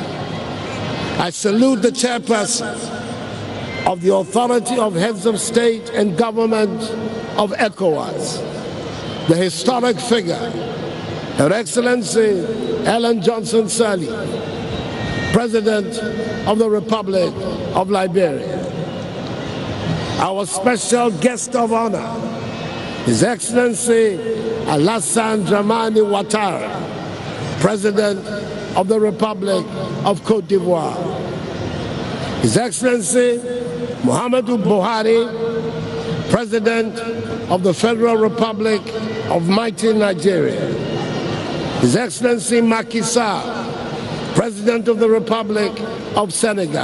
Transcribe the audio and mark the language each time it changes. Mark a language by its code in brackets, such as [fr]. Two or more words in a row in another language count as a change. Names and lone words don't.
[en] I salute the chairperson of the Authority of Heads of State and Government of ECOWAS, the historic figure, Her Excellency Ellen Johnson Sirleaf, President of the Republic of Liberia. Our special guest of honor, His Excellency Alassane Dramani Ouattara, President of the Republic of Cote d'Ivoire. His Excellency Muhammadu Buhari, President of the Federal Republic of mighty Nigeria. His Excellency Macky Sall, President of the Republic of Senegal.